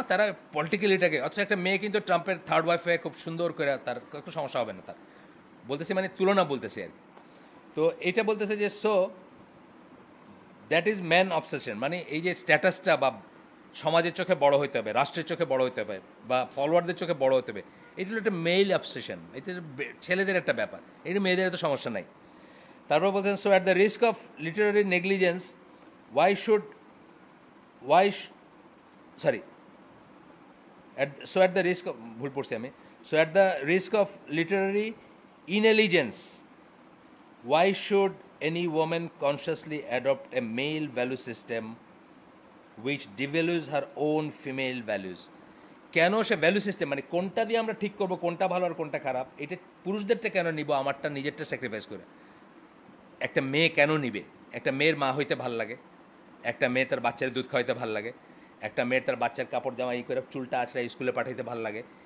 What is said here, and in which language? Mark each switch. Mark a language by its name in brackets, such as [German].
[Bangla] তারা পলিটিক্যাল এটাকে, অথচ একটা মেয়ে কিন্তু ট্রাম্পের থার্ড ওয়াইফ হয়ে খুব সুন্দর করে, তার কোনো সমস্যা হবে না তার, বলতেছি মানে তুলনা বলতেছি আর কি। তো তো এটা বলতেছে যে [English] so that is man obsession, [Bangla] মানে এই যে স্ট্যাটাসটা বা সমাজের চোখে বড় হইতে হবে, রাষ্ট্রের চোখে বড় হইতে হবে, বা ফলোয়ারদের চোখে বড় হতে হবে, এটা হলো একটা মেল অবসেশন, এটা ছেলেদের একটা ব্যাপার, এটা মেয়েদের এত সমস্যা নাই। তারপর বলছেন [English] so at the risk of literary negligence why should why sorry so at the risk of [Bangla] ভুল পড়ছি আমি, [English] so at the risk of literary intelligence why should any woman consciously adopt a male value system which devalues her own female values? [Bangla] কেন সে value system, মানে কোনটা দিয়ে আমরা ঠিক করবো কোনটা ভালো আর কোনটা খারাপ, এটা পুরুষদেরটা কেন নিব, আমারটা নিজেরটা স্যাক্রিফাইস করে? একটা মেয়ে কেন নিবে? একটা মেয়ের মা হইতে ভাল লাগে, একটা মেয়ে তার বাচ্চার দুধ খাওয়াইতে ভাল লাগে, একটা মেয়ের তার বাচ্চার কাপড় জামা ই করে চুলটা আছড়া স্কুলে পাঠাইতে ভাল লাগে।